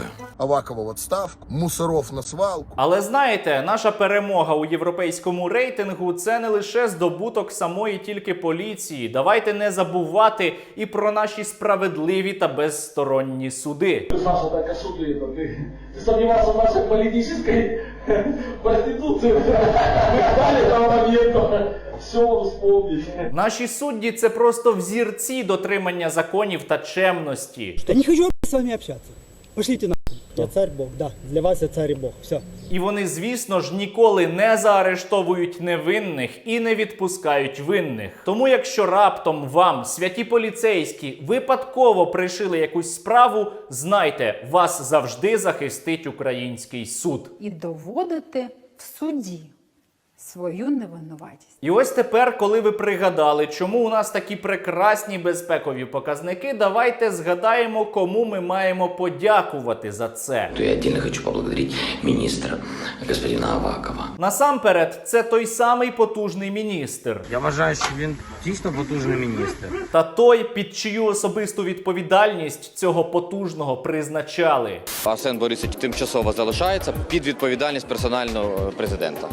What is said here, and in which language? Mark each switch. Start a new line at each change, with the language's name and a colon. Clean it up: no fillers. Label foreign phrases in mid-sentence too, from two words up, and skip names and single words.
Russian: Авакова в отставку, мусоров на свалку.
Ukrainian: Але знаєте, наша перемога у європейському рейтингу – це не лише здобуток самої тільки поліції. Давайте не забувати і про наші справедливі та безсторонні суди.
Russian: Саша так ошибли, ты сомневался в нашей политической проституции. Мы ждали того момента. Все вспомнить.
Ukrainian: Наші судді – це просто взірці дотримання законів та чемності.
Russian: Я не хочу с вами общаться. Пошлите нахуй. Я царь Бог, да. Для вас я царь и Бог. Все.
Ukrainian: І вони, звісно ж, ніколи не заарештовують невинних і не відпускають винних. Тому якщо раптом вам, святі поліцейські, випадково пришили якусь справу, знайте, вас завжди захистить український суд. І доводити в суді свою невинуватість. І ось тепер, коли ви пригадали, чому у нас такі прекрасні безпекові показники, давайте згадаємо, кому ми маємо подякувати за це.
Russian: То я отдельно хочу поблагодарить министра, господина Авакова.
Ukrainian: Насамперед, це той самий потужний міністр. Я вважаю, що він дійсно потужний міністр. Та той, під чию особисту відповідальність цього потужного призначали. Арсен Борисович тимчасово залишається під відповідальність персонального президента.